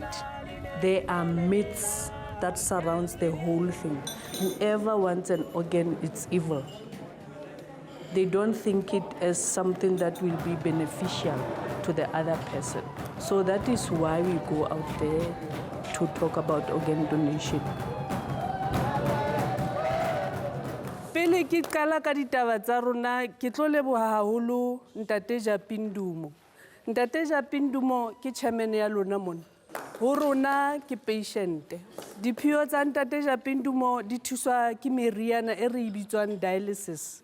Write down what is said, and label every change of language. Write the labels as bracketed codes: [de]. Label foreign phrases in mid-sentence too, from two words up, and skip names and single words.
[en] There are myths that surrounds the whole thing. Whoever wants an organ, it's evil. they don't think it as something that will be beneficial to the other person. So that is why we go out there to talk about organ donation. [st] Pele ke qala ka ditaba tsa rona ke tlo leboha haholo Ntate Japindumo. Ntate Japindumo ke chairman ya lona mona. Ho rona ke patient. Diphio tsa Ntate Japindumo di thuswa ke meriana e re bitswang dialysis.